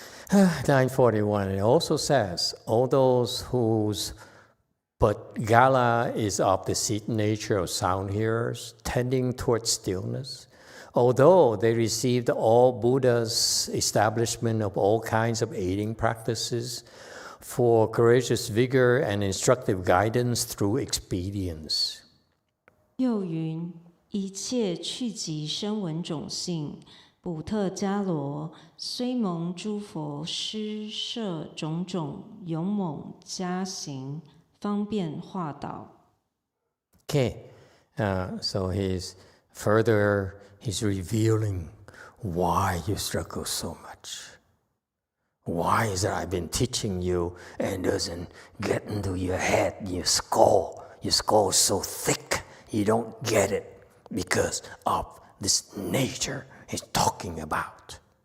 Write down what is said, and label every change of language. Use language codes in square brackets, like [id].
[en] 941, it also says, all those whose but Gala is of the seat nature of sound hearers, tending towards stillness, although they received all Buddha's establishment of all kinds of aiding practices for courageous vigor and instructive guidance through expedience. [zh] 又云：一切趣极声闻种性，补特伽罗虽蒙诸佛施设种种勇猛加行，方便化导。 [en] Okay, so he's revealing why you struggle so much. Why is it I've been teaching you and it doesn't get into your head, your skull is so thick, you don't get it because of this nature he's talking about.